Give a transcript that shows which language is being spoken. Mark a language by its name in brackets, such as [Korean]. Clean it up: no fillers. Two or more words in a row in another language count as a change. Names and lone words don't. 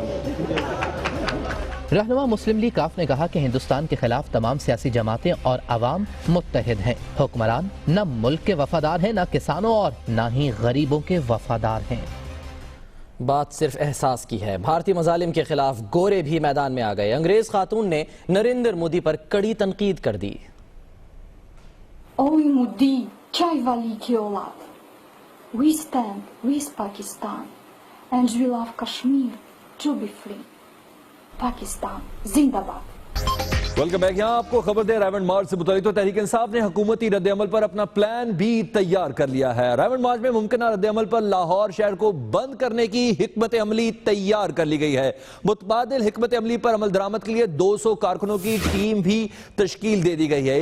[Urdu] رہنما مسلم لیگ قاف نے کہا کہ ہندوستان کے خلاف تمام سیاسی جماعتیں اور عوام متحد ہیں. حکمران نہ ملک کے وفادار ہیں، نہ کسانوں اور نہ ہی غریبوں کے وفادار ہیں. بات صرف احساس کی ہے. بھارتی مظالم کے خلاف گورے بھی میدان میں آ گئے۔ انگریز خاتون نے نریندر مودی پر کڑی تنقید کر دی. اوئے مودی، چائے والی کی اولاد. [English] We stand with Pakistan and we love Kashmir to be free. [Urdu] پاکستان زندہ باد. [English] welcome back. [Urdu] یہاں آپ کو خبر دے، راون مارچ سے متعلق تو تحریک انصاف نے حکومتی ردِعمل پر اپنا پلان بھی تیار کر لیا ہے. راون مارچ میں ممکن ردِعمل پر لاہور شہر کو بند کرنے کی حکمت عملی تیار کر لی گئی ہے. متبادل حکمت عملی پر عمل درآمد کے لیے 200 کارکنوں کی ٹیم بھی تشکیل دے دی گئی ہے.